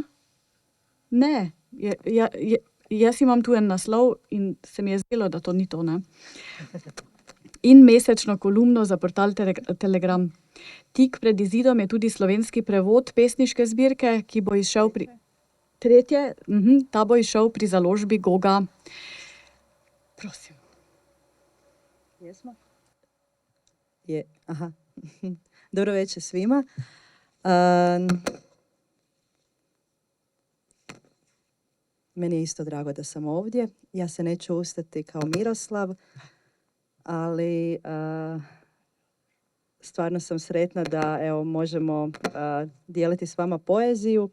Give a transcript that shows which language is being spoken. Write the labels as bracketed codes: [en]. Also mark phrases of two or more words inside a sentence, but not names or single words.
[sl] Ne, jaz imam tu en naslov in se mi je zdelo, da to ni to, ne. In mesečno kolumno za portal Telegram. Tik pred izidom je tudi slovenski prevod pesniške zbirke, ki bo izšel ta bo izšel pri založbi Goga. Prosim. [hr] Jesmo? Aha. Dobro večer svima. Meni je isto drago da sam ovdje. Ja se neću ustati kao Miroslav, ali stvarno sam sretna da evo, možemo dijeliti s vama poeziju.